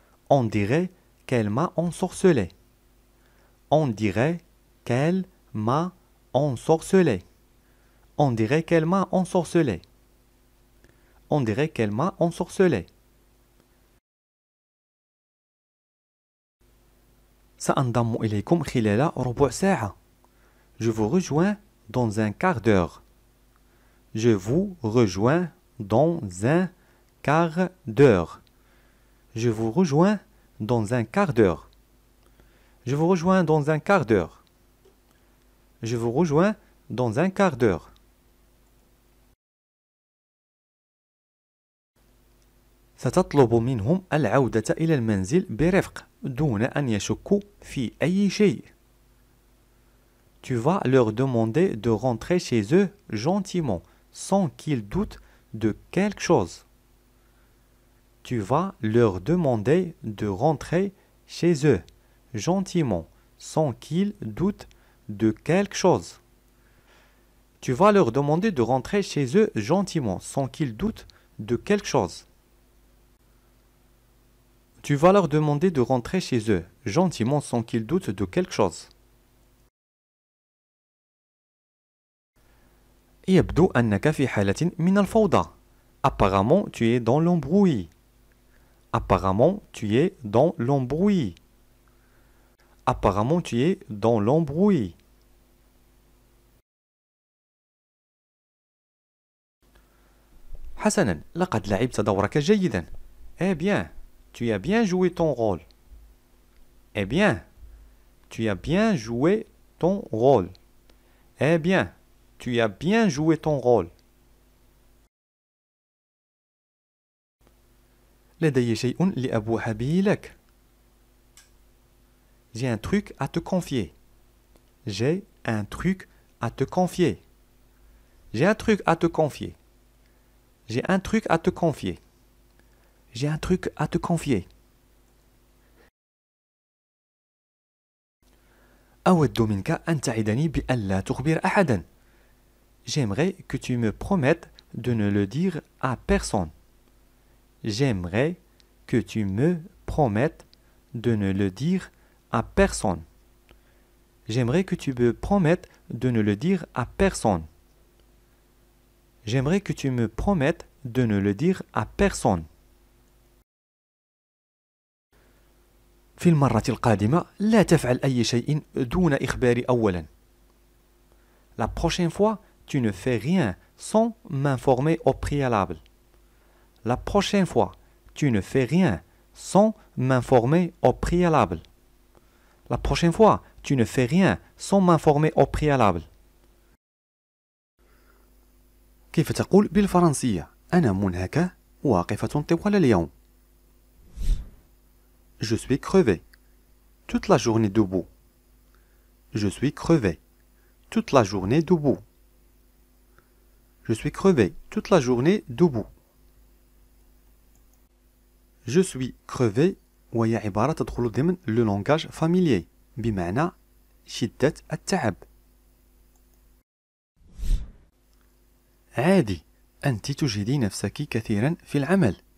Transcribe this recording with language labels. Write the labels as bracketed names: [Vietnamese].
[French] On dirait qu'elle m'a ensorcelé. On dirait qu'elle m'a ensorcelé. On dirait qu'elle m'a ensorcelé. On dirait qu'elle m'a ensorcelé. [Arabic] سأنضم إليكم خلال ربع ساعة. [French] Je vous rejoins dans un quart d'heure. Je vous rejoins dans un quart d'heure. Je vous rejoins dans un quart d'heure. Je vous rejoins dans un quart d'heure. Je vous rejoins dans un quart d'heure. [Arabic] ستطلب منهم العودة إلى المنزل برفق دون أن يشكوا في أي شيء. [French] Tu vas leur demander de rentrer chez eux gentiment, sans qu'ils doutent de quelque chose. Tu vas leur demander de rentrer chez eux gentiment, sans qu'ils doutent de quelque chose. Tu vas leur demander de rentrer chez eux gentiment, sans qu'ils doutent de quelque chose. Tu vas leur demander de rentrer chez eux gentiment, sans qu'ils doutent de quelque chose. [Arabic] يبدو أنك في حالة من الفوضى. [French] Apparemment, tu es dans l'embrouille. Apparemment, tu es dans l'embrouille. Apparemment, tu es dans l'embrouille. [Arabic] حسناً، لقد لعبت دورك جيداً. [French] Eh bien, tu as bien joué ton rôle. Eh bien, tu as bien joué ton rôle. Eh bien, tu as bien joué ton rôle. [Arabic] لدي شيء لأبوح به لك. [French] J'ai un truc à te confier. J'ai un truc à te confier. J'ai un truc à te confier. J'ai un truc à te confier. J'ai un truc à te confier. [Arabic] أود منك أن تعدني بأن لا تخبر أحدا. [French] J'aimerais que tu me promettes de ne le dire à personne. J'aimerais que tu me promettes de ne le dire à personne. J'aimerais que tu me promettes de ne le dire à personne. J'aimerais que tu me promettes de ne le dire à personne. [Arabic] في المرة القادمة لا تفعل أي شيء دون إخباري أولا. [French] La prochaine fois, tu ne fais rien sans m'informer au préalable. La prochaine fois, tu ne fais rien sans m'informer au préalable. La prochaine fois, tu ne fais rien sans m'informer au préalable. [Arabic] كيف تقول بالفرنسية؟ أنا منهكة واقفة طوال اليوم. [French] Je suis crevé. Toute la journée debout. Je suis crevé. Toute la journée debout. Je suis crevé toute la journée debout. Je suis crevé [Arabic] وهي عبارة تدخل ضمن [French] le langage familier [Arabic] بمعنى شدة التعب. عادي أنت تجهدي نفسك كثيرا في العمل.